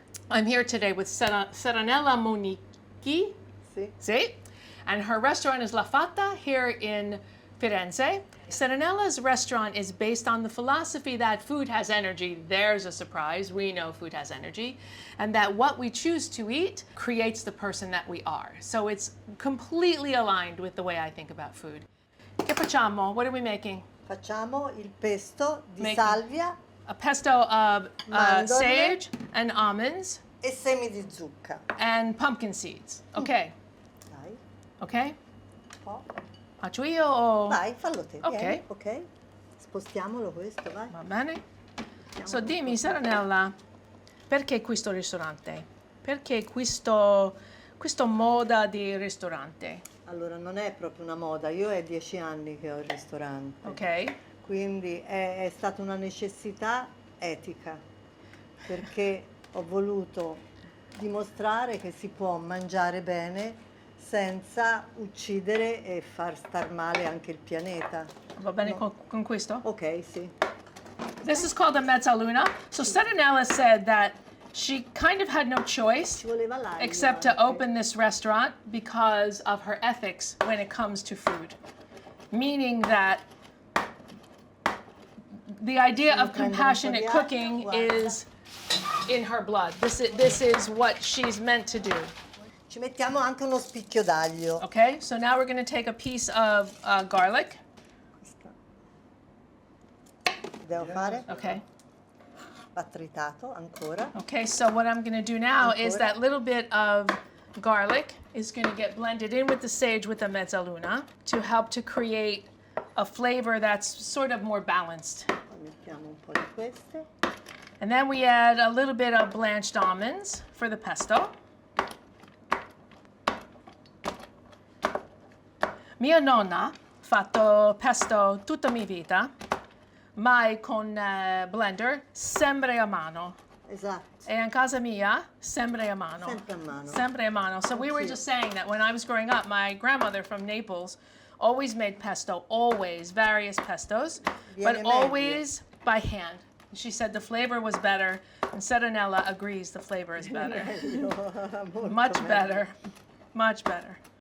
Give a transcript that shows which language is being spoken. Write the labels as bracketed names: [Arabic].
[English] I'm here today with Serenella Monichi, sì, and her restaurant is La Fatta here in Firenze. Serenella's restaurant is based on the philosophy that food has energy. There's a surprise. We know food has energy. And that what we choose to eat creates the person that we are. So it's completely aligned with the way I think about food. [Italian] Che facciamo? [English] What are we making? [Italian] Facciamo il pesto di salvia. [English] A pesto of sage and almonds. [Italian] E semi di zucca. [English] And pumpkin seeds. Okay. [Italian] Dai. [English] Okay? [Italian] Un po'. Faccio io o... Vai, fallo te. Ok. Vieni, ok. Spostiamolo questo, vai. Va bene. So dimmi, Serenella, perché questo ristorante? Perché questo moda di ristorante? Allora, non è proprio una moda. Io è 10 anni che ho il ristorante. Ok. Quindi è stata una necessità etica, perché ho voluto dimostrare che si può mangiare bene senza uccidere e far star male anche il pianeta. Va bene con questo? Ok, sì. [English] This is called a mezzaluna. So Serenella said that she kind of had no choice [Italian] Ci voleva l'aglio [English] except to [Italian] anche. [English] open this restaurant because of her ethics when it comes to food. Meaning that the idea of compassionate cooking is in her blood. This is what she's meant to do. [Italian] Ci mettiamo anche uno spicchio d'aglio. [English] Okay, so now we're going to take a piece of garlic. [Italian] Devo fare? [English] Okay. [Italian] Va tritato ancora. [English] Okay, so what I'm going to do now is that little bit of garlic is going to get blended in with the sage with the mezzaluna to help to create a flavor that's sort of more balanced. [Italian] Mettiamo un po' di queste. [English] And then we add a little bit of blanched almonds for the pesto. [Italian] Mia nonna ha fatto pesto tutta mia vita, mai con blender, sempre a mano. Esatto. E in casa mia, sempre a mano. Sempre a mano. Sempre a mano. [English] So we were just saying that when I was growing up, my grandmother from Naples always made pesto, always, various pestos, but always by hand. She said the flavor was better, and Serenella agrees the flavor is better. Much better, much better.